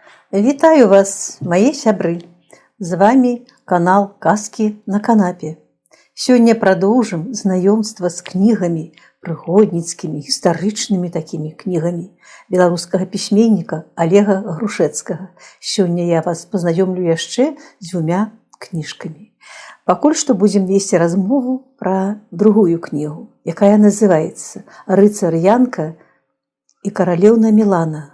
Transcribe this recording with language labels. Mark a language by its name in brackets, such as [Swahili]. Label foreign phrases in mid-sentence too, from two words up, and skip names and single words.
[Belarusian] Вітаю вас, мои сябры! З вами канал «Казки на канапе». Сёння [Russian] продолжим знакомство с книгами, [Belarusian] прыгодніцкімі, гістарычнымі [Russian] такими книгами [Belarusian] беларускага пісьменніка Олега Грушецкага. Сёння я вас познаёмлю яшчэ з двумя книжками. Пакуль што будем весці размову про другую книгу, якая называется «Рыцар Янка и каралеўна Мілана.